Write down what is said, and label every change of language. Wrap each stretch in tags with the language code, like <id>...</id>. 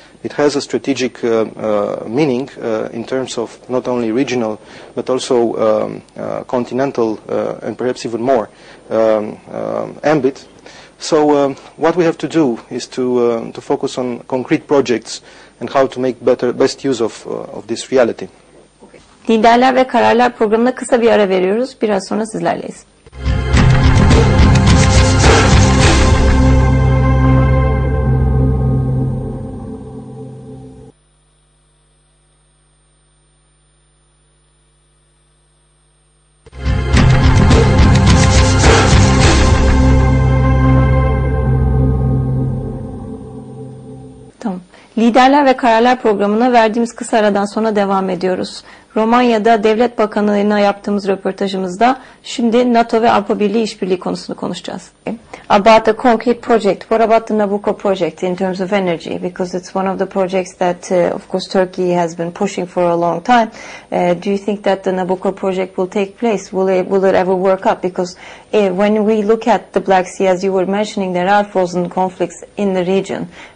<en>It has a strategic meaning in terms of not only regional but also continental and perhaps even more ambit. So what we have to do is to focus on concrete projects and how to make best use of this reality.</en> <tr>Liderler ve Kararlar programına kısa bir ara veriyoruz. Biraz sonra sizlerleyiz. Liderler ve Kararlar programına verdiğimiz kısa aradan sonra devam ediyoruz. Romanya'da Devlet Bakanlığı'na yaptığımız röportajımızda şimdi NATO ve Avrupa Birliği işbirliği konusunu konuşacağız.</tr> <en>About the concrete project, what about the Nabucco project in terms of energy? Because it's one of the projects that, of course, Turkey has been pushing for a long time. Do you think that the Nabucco project will take place? Will it ever work out? Because when we look at the Black Sea, as you were mentioning, there are frozen conflicts in the region.</en>